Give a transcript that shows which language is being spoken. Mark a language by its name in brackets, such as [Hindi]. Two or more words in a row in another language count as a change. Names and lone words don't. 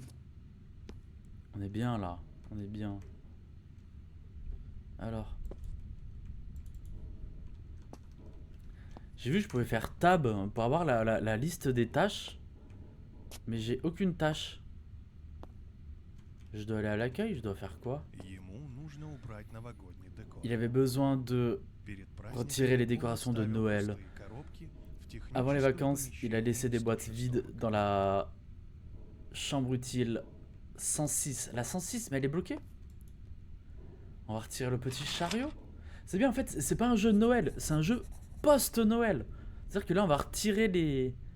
[French] On est bien là, on est bien. Alors, j'ai vu que je pouvais faire tab pour avoir la liste des tâches, mais j'ai aucune tâche. Je dois aller à l'accueil, je dois faire quoi? [Russian] Ему нужно убрать новогодний декор. [French] Il avait besoin de [Russian] Перед [French] retirer les [Russian] праздниками он [French] décorations de [Russian] оставил [French] Noël. [Russian] пустые коробки в [French] Avant les [Russian] техническом [French] vacances, il a laissé [Russian] помещении [French] des boîtes vides dans 140. la chambre utile 106. La 106, mais elle est bloquée. On va retirer le petit chariot. C'est bien, en fait, c'est pas un jeu de Noël, c'est un jeu post-Noël. C'est-à-dire que là, on va retirer les...